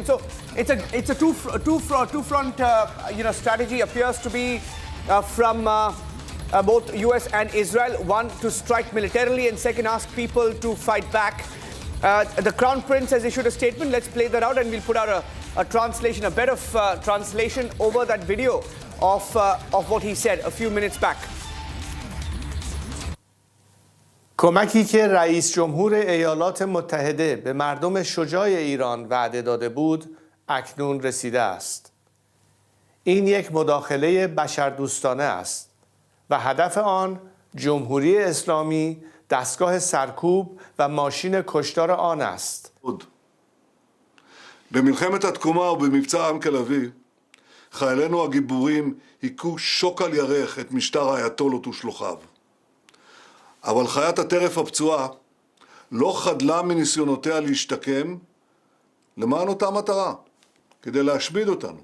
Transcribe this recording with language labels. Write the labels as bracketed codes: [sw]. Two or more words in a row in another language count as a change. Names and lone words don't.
[en] So it's a two-front strategy appears to be from both US and Israel. One, to strike militarily, and second, ask people to fight back. The Crown Prince has issued a statement. Let's play that out and we'll put out a translation, a bit of translation over that video of what he said a few minutes back. [fa] کمکی که رئیس جمهور ایالات متحده به مردم شجاع ایران وعده داده بود اکنون رسیده است. این یک مداخله بشردوستانه است و هدف آن جمهوری اسلامی دستگاه سرکوب و ماشین کشتار آن است. [he] במלחמת התקומה ובמבצע עם כלבי, חיילינו הגיבורים היכו שוק על ירך את משטר האייתולות ושלוחיו. אבל חיית הטרף הפצועה לא חדלה מניסיונותיה להשתקם למען אותה מטרה, כדי להשמיד אותנו.